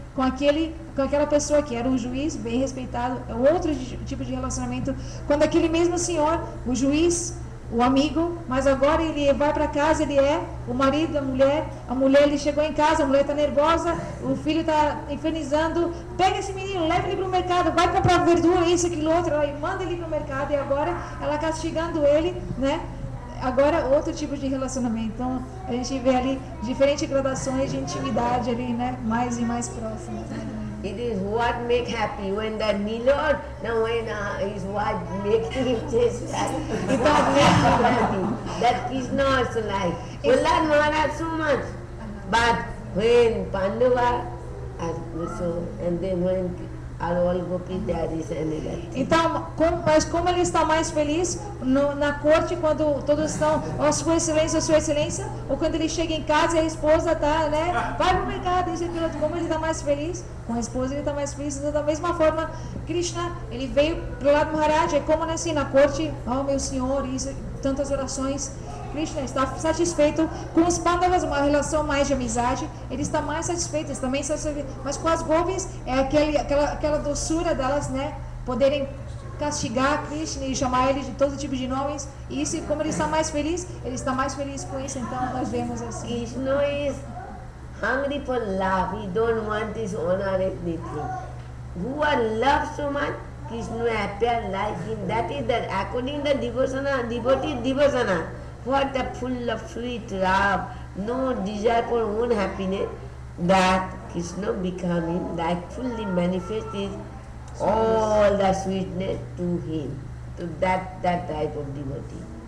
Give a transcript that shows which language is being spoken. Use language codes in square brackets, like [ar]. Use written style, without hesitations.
[pt] com aquela pessoa que era um juiz bem respeitado, é outro tipo de relacionamento, quando aquele mesmo senhor, o juiz, o amigo, mas agora ele vai para casa, ele é o marido da mulher, a mulher, ele chegou em casa, a mulher está nervosa, o filho está infernizando, pega esse menino, leva ele para o mercado, vai comprar verdura, isso, aquilo, outro, ela manda ele para o mercado, e agora ela castigando ele, né? Agora outro tipo de relacionamento. Então a gente vê ali diferentes gradações de intimidade ali, né? Mais e mais próximas. [en] It is what make happy when that Milord, now when his wife makes him just that, it makes him happy. That Krishna also like. Prahlad Maharaj so much. But when Pandava, so, and then when are all gopis, there is another thing. [pt] Então, mas como ele está mais feliz na corte, quando todos estão, ó Sua Excelência, ou quando ele chega em casa e a esposa está, né, vai para o mercado, isso e aquilo, como ele está mais feliz, com a esposa ele está mais feliz. Então, da mesma forma, Krishna, ele veio para o lado do Maharaj, é como assim, na corte, ó meu Senhor, isso, tantas orações. Krishna está satisfeito com os Pandavas, uma relação mais de amizade, ele está mais satisfeito, também satisfeito, mas com as gopis é aquela doçura delas, né, poderem castigar Krishna e chamar ele de todo tipo de nomes, e isso, como ele está mais feliz com isso, então nós vemos assim. [en] Krishna is hungry for love, he don't want this honor anything. Who are loved so much, Krishna appear like him, that is that according to devotee Devasana. What the full of sweet love, no desire for own happiness, that Krishna becoming like fully manifested all the sweetness to him, to that type of devotee.